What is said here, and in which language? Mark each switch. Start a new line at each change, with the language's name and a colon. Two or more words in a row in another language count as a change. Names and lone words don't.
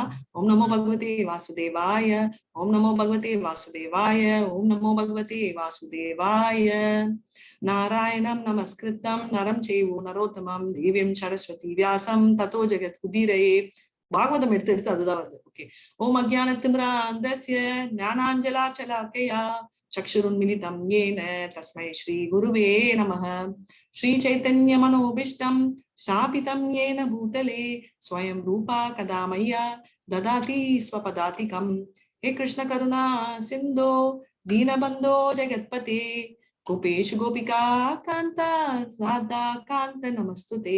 Sanskrit: ओम् नमो भगवते वासुदेवाय, ओम् नमो भगवते वासुदेवाय, ओम् नमो भगवते वासुदेवाय. नारायणं नमस्कृतं नरं चैव नरोत्तमम् देवीं सरस्वती व्यासं ततो जगत् उदीरये.
Tamil: பாகவதம் எடுத்து அதுதான் வருது. ஓகே.
Sanskrit: ओम् अज्ञानतिमिरान्धस्य ज्ञानाञ्जनशलाकया चक्षुरुन्मीलितम् येन तस्मै श्री गुरुवे नमः. श्री चैतन्य मनोभीष्टं स्थापितं येन भूतले स्वयं रूपा कदा मह्या ददाति स्वपदातिकम्. हे कृष्ण करुणा सिन्धो दीनबन्धो जगत्पते गोपेश गोपिका कान्त राधा कान्त नमस्तुते.